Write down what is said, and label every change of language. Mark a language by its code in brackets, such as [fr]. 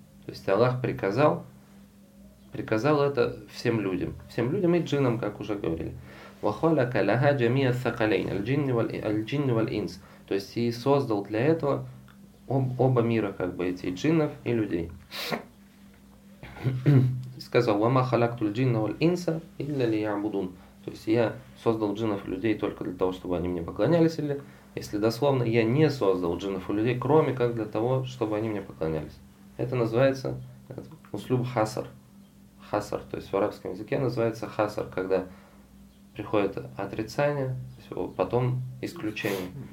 [ru] То есть Аллах приказал это всем людям. Всем людям и джиннам, как уже говорили. [ar] وَخَلَقَ لَهَا جَمِيَ الثَّقَلَيْنِ الْجِنِّ وَالْإِنْسِ. [ru] То есть и создал для этого оба мира, как бы эти джиннов и людей. Сказал: [ar] وَمَا خَلَقْتُ الْجِنَّ وَالْإِنْسَ إِلَّا لِيَعْبُدُونَ. [ru] То есть я создал джиннов и людей только для того, чтобы они мне поклонялись. Или, если дословно, я не создал джиннов и людей, кроме как для того, чтобы они мне поклонялись. Это называется услуб хасар. Хасар, то есть в арабском языке называется хасар, когда приходит отрицание, потом исключение.